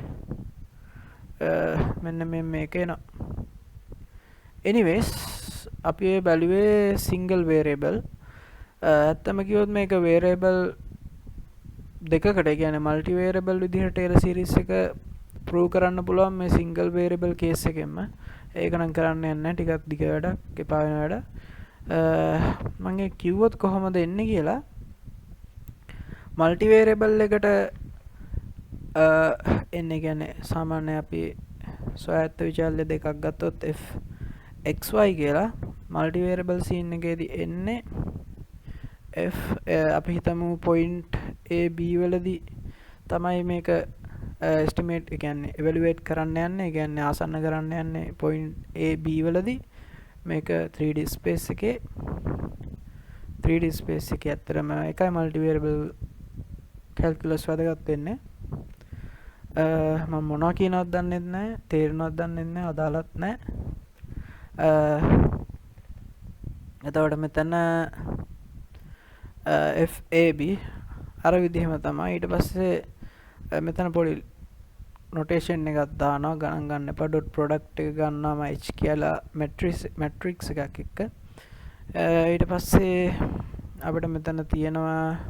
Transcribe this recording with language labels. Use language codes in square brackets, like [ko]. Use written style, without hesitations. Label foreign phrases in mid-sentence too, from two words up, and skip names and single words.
[si] මෙන්න මේක එනවා anyways අපි බැලුවේ [en] single variable [si] ඇත්තම කිව්වොත් මේක variable දෙකකට කියන්නේ [en] multi variable [si] විදිහට [en] Taylor series [si] එක prove කරන්න පුළුවන් මේ [en] single variable case [si] එකෙන්ම ඒක නම් කරන්න යන්නේ ටිකක් දිග වැඩක් එපා වෙන වැඩ මම ඒ කිව්වොත් කොහොමද එන්නේ කියලා [en] multi variable [si] එකට එන්නේ කියන්නේ සාමාන්‍ය අපි සොයාගත්ත විචල්‍ය දෙකක් ගත්තොත් f xy කියලා [en] multi variable scene [si] එකේදී එන්නේ f අපි හිතමු point a b වලදී තමයි මේක estimate ඒ කියන්නේ evaluate කරන්න යන්නේ ඒ කියන්නේ ආසන්න කරන්න යන්නේ point a b වලදී මේක [en] 3D space [si] එකේ ඇත්තටම එකයි [en] multi variable calculus [si] වැදගත් වෙන්නේ මම මොනවා කියනවද දන්නේ නැහැ තේරෙනවද දන්නේ නැහැ අදාළත් නැහැ එතකොට මෙතන FAB අර විදිහම තමයි ඊට පස්සේ මෙතන පොඩි notation එකක් දානවා ගණන් ගන්න එපා [en] dot product [si] එක ගන්නාම h කියලා matrix එකක් එක්ක ඊට පස්සේ අපිට මෙතන තියෙනවා